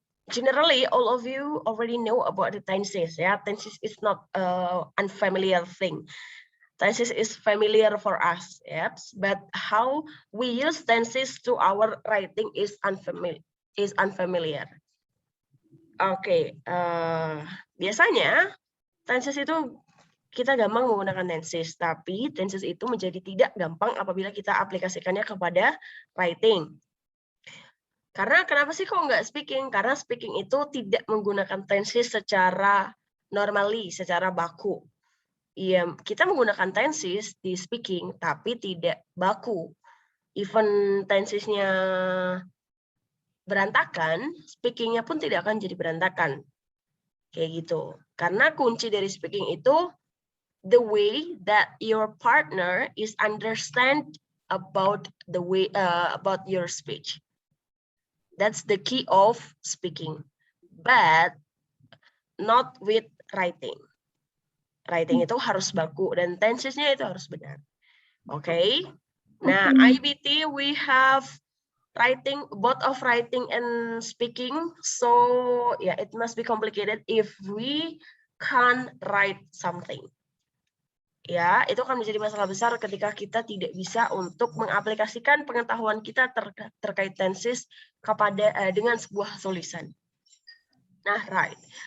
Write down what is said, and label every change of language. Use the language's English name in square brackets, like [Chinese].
[English] Generally, all of you already know about the tenses. Yeah, tenses is not unfamiliar thing. Tenses is familiar for us, yes. But how we use tenses to our writing is unfamiliar. [Indonesian] Oke, biasanya tenses itu kita gampang menggunakan tenses, tapi tenses itu menjadi tidak gampang apabila kita aplikasikannya kepada writing. Karena kenapa sih kok nggak speaking? Karena speaking itu tidak menggunakan tenses secara normally, secara baku. Iya, kita menggunakan tenses di speaking, tapi tidak baku. Even tensesnya berantakan, speakingnya pun tidak akan jadi berantakan. Kayak gitu. Karena kunci dari speaking itu [English] the way that your partner is understand about the way about your speech. That's the key of speaking, but not with writing. [Indonesian] Writing itu harus baku dan tensesnya itu harus benar. Oke. Okay? [English] Nah, IBT we have writing, both of writing and speaking. So yeah, it must be complicated if we can't write something. [Indonesian] Ya, itu akan menjadi masalah besar ketika kita tidak bisa untuk mengaplikasikan pengetahuan kita terkait tenses kepada dengan sebuah tulisan. Nah, right.